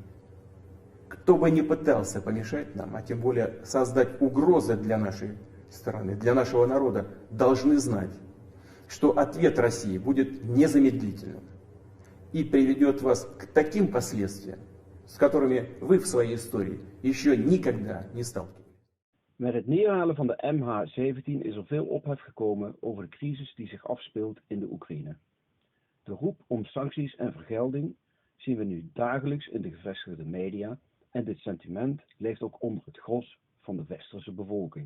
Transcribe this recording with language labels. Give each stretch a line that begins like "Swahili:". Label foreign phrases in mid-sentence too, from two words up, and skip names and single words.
Russian: Кто бы ни пытался помешать нам, а тем более создать угрозы для нашей страны, для нашего народа, должны знать, что ответ России будет незамедлительным и приведет вас к таким последствиям, с которыми вы в своей истории еще никогда не сталкивались.
Dutch: Met het neerhalen van de MH17 is er veel ophef gekomen over de crisis die zich afspeelt in de Oekraïne. De roep om sancties en vergelding zien we nu dagelijks in de gevestigde media en dit sentiment leeft ook onder het gros van de Westerse bevolking.